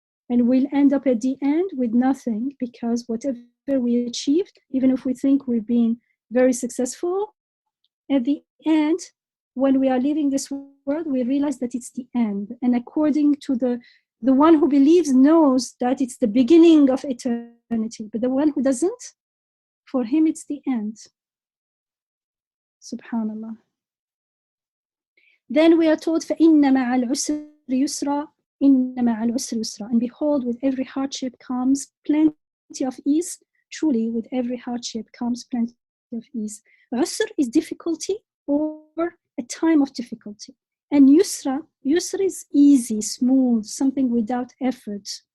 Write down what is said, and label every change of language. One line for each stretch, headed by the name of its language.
English: And we'll end up at the end with nothing, because whatever we achieved, even if we think we've been very successful, at the end, when we are leaving this world, we realize that it's the end. And according to the one who believes knows that it's the beginning of eternity. But the one who doesn't, for him it's the end. Subhanallah. Then we are told
Arabic: فَإِنَّ مَعَ الْعُسْرِ يُسْرًا إِنَّ مَعَ الْعُسْرِ يُسْرًا.
English: And behold, with every hardship comes plenty of ease. Truly, with every hardship comes plenty of ease. Usr is difficulty or a time of difficulty. And yusra is easy, smooth, something without effort.